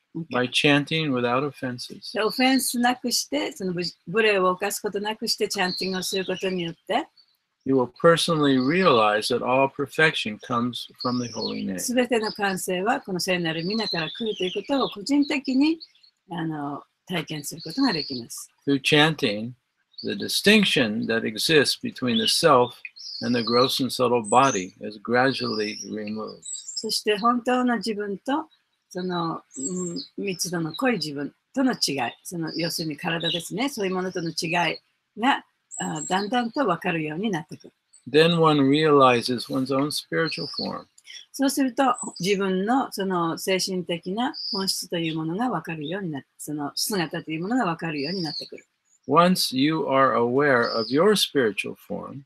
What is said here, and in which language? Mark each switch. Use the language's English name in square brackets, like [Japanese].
[English] By chanting without offenses. [Japanese] オフェンスなくして、その無礼を犯すことなくして、チャンティングをすることによって、 [English] You will personally realize that all perfection comes from the holy name. [Japanese] すべての完成はこの聖なる皆から来るということを個人的に体験することができます。 [English] Through chanting, the distinction that exists between the self and the gross and subtle body is gradually removed. [Japanese] そして本当の自分とその密度の濃い自分との違い、その要するに体ですね、そういうものとの違いがだんだんと分かるようになってくる。 [English] Then one realizes one's own spiritual form. [Japanese] そうすると自分のその精神的な本質というものが分かるようになって、その姿というものが分かるようになってくる。 [English] Once you are aware of your spiritual form,